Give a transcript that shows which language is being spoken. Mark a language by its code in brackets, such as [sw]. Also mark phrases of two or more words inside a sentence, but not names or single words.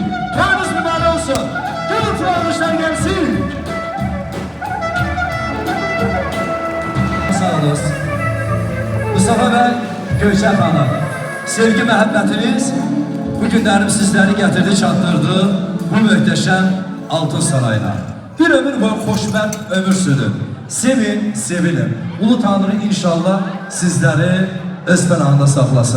[az] Toyunuz mübarək olsun. [tr] Gülüntü almışlar gelsin. [az] Sağ olun. Mustafa bəy, Göyçə xanım, sevgi məhəbbətiniz bu günlərim sizləri gətirdi, çatdırdı bu möhtəşəm Altın Sarayına. Bir ömür boyu xoşbəxt ömür sürün. Sevin, sevilin. Ulu Tanrı inşallah sizləri öz pənahında saxlasın.